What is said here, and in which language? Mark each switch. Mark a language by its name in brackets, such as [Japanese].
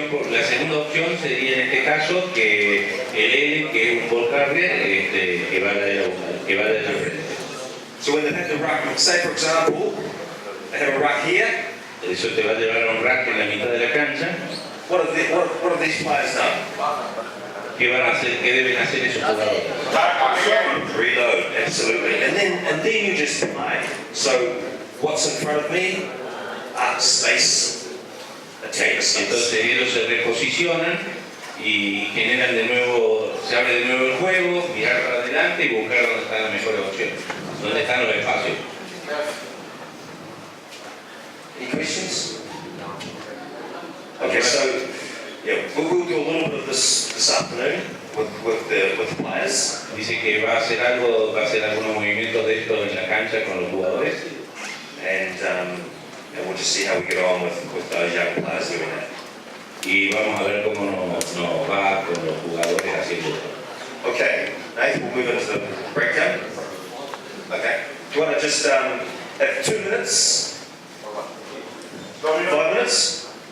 [Spanish] La segunda opción sería en este caso que el L, que es un ball carrier, que va de la frente. [English] So when they have the ruck, say for example, they have a ruck here. [Spanish] Eso te va a llevar a un rack en la mitad de la cancha. [English] What have these players done? [Spanish] ¿Qué van a hacer? ¿Qué deben hacer esos jugadores? [English] Reload, absolutely. And then you just play. So what's in front of me? Space attacks. [Spanish] Entonces ellos se reposicionan y generan de nuevo, se abre de nuevo el juego, mirar para adelante y buscar dónde están las mejores opciones, dónde están los espacios. [English] Any questions? Okay, so yeah, we'll do a little bit of this afternoon with the players. [Spanish] Dice que va a hacer algunos movimientos de esto en la cancha con los jugadores. [English] And we'll just see how we get on with those young players doing that. [Spanish] Y vamos a ver cómo nos va con los jugadores haciendo esto. [English] Okay, Nathan, we'll move into the breakdown. Okay, do you want to just have 2 minutes? 5 minutes?